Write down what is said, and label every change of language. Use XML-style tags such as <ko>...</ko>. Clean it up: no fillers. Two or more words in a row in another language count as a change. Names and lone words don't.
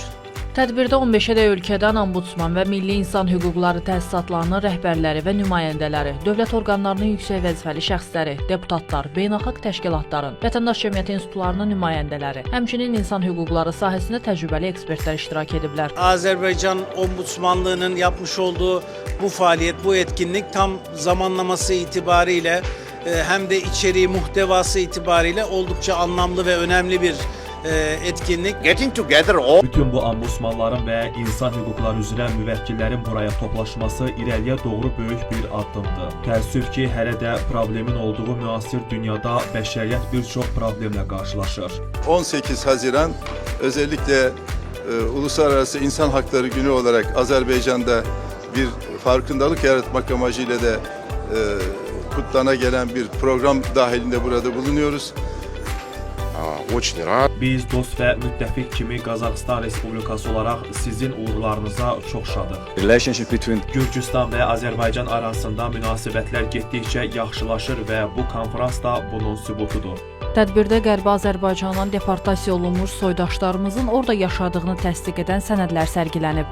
<az>Tədbirdə 15-ə ölkədən ombudsman və Milli İnsan Hüquqları təsisatlarının rəhbərləri və nümayəndələri, dövlət orqanlarının yüksək vəzifəli şəxsləri, deputatlar, beynəlxalq təşkilatların, vətəndaş cəmiyyəti institutlarının nümayəndələri, həmçinin insan hüquqları sahəsində təcrübəli ekspertlər iştirak ediblər.</az> <tr>Azerbaycan Ombudsmanlığı'nın yapmış olduğu bu faaliyet, bu etkinlik tam zamanlaması itibariyle hem de içeriği, muhtevası itibariyle oldukça anlamlı ve önemli bir etkinlik.</tr> <az>Bütün bu ombudsmanların və insan hüquqları üzrə müvəkkillərin buraya toplaşması irəliyə doğru böyük bir addımdır. Təəssüf ki, hələ də problemin olduğu müasir dünyada bəşəriyyət bir çox problemlə qarşılaşır.</az> <tr>18 Haziran özellikle Uluslararası İnsan Hakları Günü olarak Azerbaycan'da bir farkındalık yaratmak amacıyla da kutlana gelen bir program dahilinde burada bulunuyoruz.</tr> <az>Biz dost və müttəfiq kimi Qazaxıstan Respublikası olaraq sizin uğurlarınıza çox şadıq. Gürcüstan və Azərbaycan arasında münasibətlər getdikcə yaxşılaşır və bu konfrans da bunun sübutudur. Tədbirdə Qərbi Azərbaycandan deportasiya olunmuş soydaşlarımızın orada yaşadığını təsdiq edən sənədlər sərgilənib.</az>